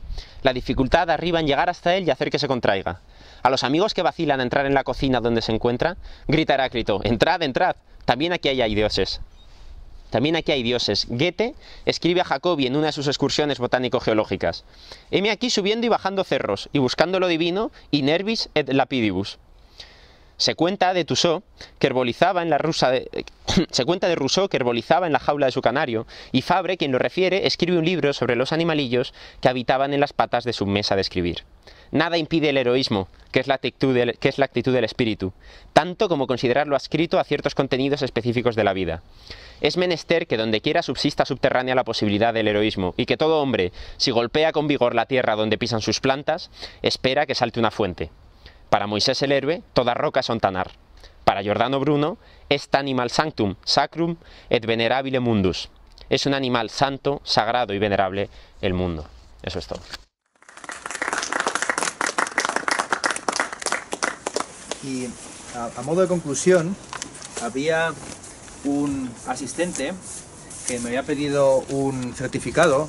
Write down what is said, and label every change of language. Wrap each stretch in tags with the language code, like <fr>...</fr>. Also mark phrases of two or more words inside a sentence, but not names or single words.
<es>La dificultad arriba en llegar hasta él y hacer que se contraiga. A los amigos que vacilan a entrar en la cocina donde se encuentra, grita Heráclito: entrad, entrad, también aquí hay dioses. También aquí hay dioses. Goethe escribe a Jacobi en una de sus excursiones botánico-geológicas: heme aquí subiendo y bajando cerros, y buscando lo divino,</es> <la>in herbis et lapidibus.</la> <es>Se cuenta de Rousseau que herbolizaba en la jaula de su canario, y Fabre, quien lo refiere, escribe un libro sobre los animalillos que habitaban en las patas de su mesa de escribir. Nada impide el heroísmo, que es la actitud del espíritu, tanto como considerarlo adscrito a ciertos contenidos específicos de la vida. Es menester que donde quiera subsista subterránea la posibilidad del heroísmo, y que todo hombre, si golpea con vigor la tierra donde pisan sus plantas, espera que salte una fuente. Para Moisés el héroe, toda roca es Ontanar. Para Giordano Bruno,</es> <la>est animal sanctum, sacrum et venerabile mundus.</la> <es>Es un animal santo, sagrado y venerable el mundo. Eso es todo. Y a modo de conclusión, había un asistente que me había pedido un certificado.</es>